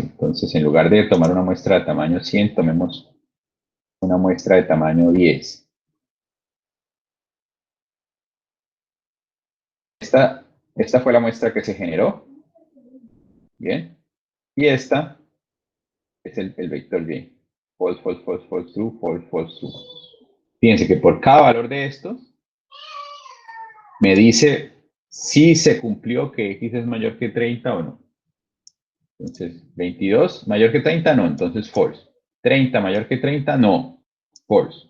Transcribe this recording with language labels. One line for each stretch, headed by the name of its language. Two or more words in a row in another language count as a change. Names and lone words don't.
Spanish: Entonces, en lugar de tomar una muestra de tamaño 100, tomemos una muestra de tamaño 10. Esta fue la muestra que se generó. Bien. Y esta es el vector Y.
English: False, false, false, false, true, false, false, true.
Spanish: Fíjense que por cada valor de estos, me dice si se cumplió que X es mayor que 30 o no. Entonces, 22 mayor que 30, no, entonces false. 30 mayor que 30, no, false.